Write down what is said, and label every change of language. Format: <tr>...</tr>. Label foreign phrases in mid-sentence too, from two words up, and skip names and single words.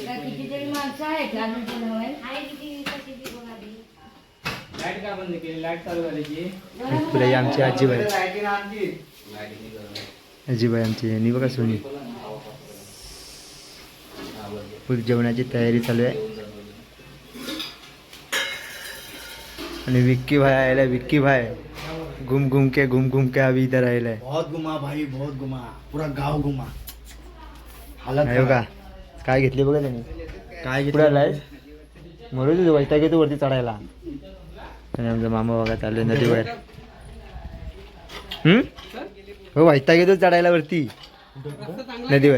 <mr>तुला आमची आजीबाई आमची आणि बघा सोनी. फुल जेवणाची तयारी चालू आहे. आणि विक्की भाई आयला.</mr> <hi>विक्की भाई घूम घूम के अभी इधर आयलाय. बहुत घुमा भाई, बहुत घुमा. पूरा गाव घुमा.</hi> <mr>आहे बघा काय घेतले बघा त्यांनी. काय पुढे आलाय मरू तुझं वैताग घेतो वरती चढायला. आणि आमचा मामा बघा चालले नदीवर. हो वैताग घेतो चढायला वरती नदीवर.</mr>